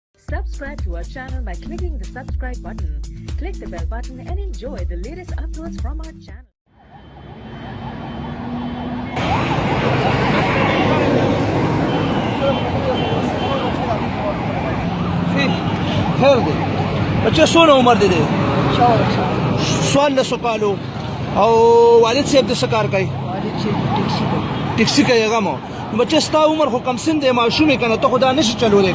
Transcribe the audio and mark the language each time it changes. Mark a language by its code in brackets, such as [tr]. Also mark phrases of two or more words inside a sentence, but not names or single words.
[en] Subscribe to our channel by clicking the subscribe button. Click the bell button and enjoy the latest uploads from our channel. [ps] خیر دی بچه څونه عمر دی دی 14 کالو او والد صاحب د څه کار کوي ټیکسي کوي هغه مو بچه ستا عمر خو کم سن دی ماشوم یې که نه ته خو دا نشي چلولی